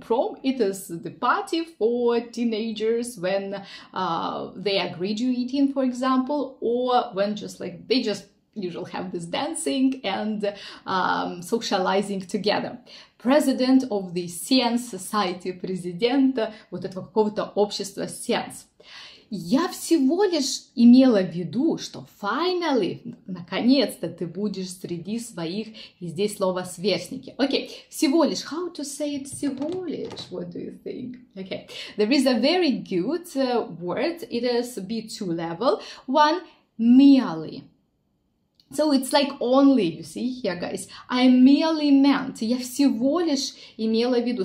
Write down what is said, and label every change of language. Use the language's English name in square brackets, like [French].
[English] Prom, it is the party for teenagers when they are graduating, for example, or when just like they just usually have this dancing and socializing together. President of the Seance Society, [Russian] президента вот этого какого-то общества [English] Seance. [Russian] Я всего лишь имела в виду, что [English] finally, [Russian] наконец-то ты будешь среди своих, и здесь слово сверстники. [English] Okay, [Russian] всего лишь, [English] how to say it всего лишь, what do you think? Okay, there is a very good word, it is B2 level, one, merely. So it's like only, you see here, guys, I merely meant, [Russian] я всего лишь имела в виду.